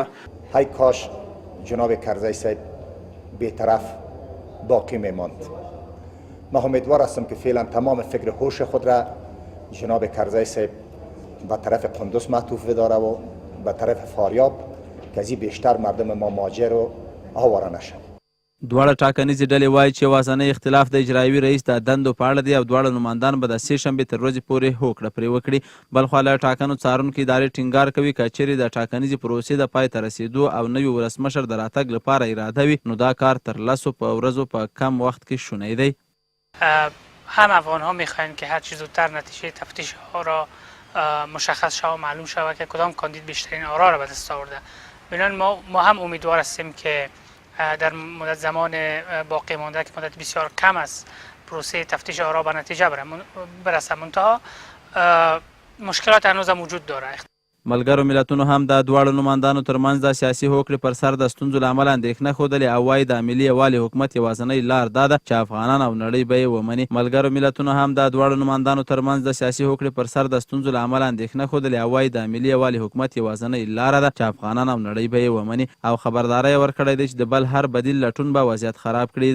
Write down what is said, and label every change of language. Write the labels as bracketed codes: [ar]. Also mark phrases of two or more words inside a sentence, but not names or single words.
[fa] های کاش جناب کرزی صاحب بی‌طرف باقی میماند. من امیدوار هستم که فعلا تمام فکر هوش خود را جناب کرزی صاحب به طرف قندوز معطوف بداره و به طرف فاریاب که از این بیشتر مردم ما مهاجر و آواره نشن. [ps] دواړه ټاکنیزې ډلې وایي چې یوازینی اختلاف د اجرایوي رئیس د دندو په اړه دی او دواړه نمایندان به د 3 شنبې تر ورځې پورې هوکړه پرې وکړي. بلخوا له ټاکنو څارونکي ادارې ټینګار کوي که چیرې د ټاکنیزې پروسې د پای ته رسېدو او نوي ولسمشر د راتګ لپاره اراده وي نو دا کار تر 10 ورځو په کم وخت کې شونی دی. [fa] هم افغان ها میخواین که هر چه زودتر نتیجه تفتیش ها را مشخص شود و معلوم شود که کدام کاندید بیشترین آرا را به دست آورده. بنابراین ما هم امیدوار هستیم که در مدت زمان باقی مانده که مدت بسیار کم است پروسه تفتیش آرا به نتیجه برسه. منتها مشکلات هنوز هم وجود داره. [ps] ملګرو ملتونو هم د دواړو نمایندانو ترمنځ د سیاسي هوکړې پر سر د ستونزو له امله اندېښنه ښودلې او وایي د ملي یووالي حکومت یوازینۍ لار دا ده چې افغانان او نړۍ به یې ومني. ملګرو ملتونو هم د دواړو نمایندانو ترمنځ د سیاسي هوکړې پر سر د ستونزو له امله اندېښنه ښودلې او وایي د ملي یووالي حکومت یوازینۍ لاره ده چې افغانان او نړۍ به یې ومني او خبرداری یې ورکړی دی چې د بل هر بدیل لټون به وضعیت خراب کړي.